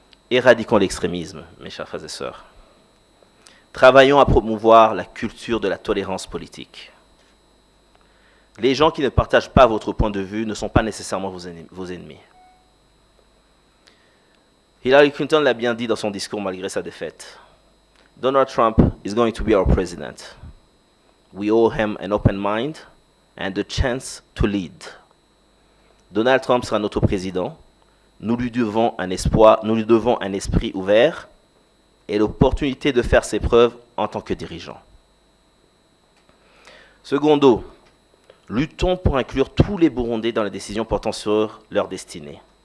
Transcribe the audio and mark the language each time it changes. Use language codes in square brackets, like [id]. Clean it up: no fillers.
[fr] Éradiquons l'extrémisme, mes chers frères et sœurs. Travaillons à promouvoir la culture de la tolérance politique. Les gens qui ne partagent pas votre point de vue ne sont pas nécessairement vos ennemis. Hillary Clinton l'a bien dit dans son discours malgré sa défaite. [en] Donald Trump is going to be our president. We owe him an open mind and the chance to lead. [fr] Donald Trump sera notre président. Nous lui devons un espoir, nous lui devons un esprit ouvert et l'opportunité de faire ses preuves en tant que dirigeant. Secondo, luttons pour inclure tous les Burundais dans les décisions portant sur leur destinée.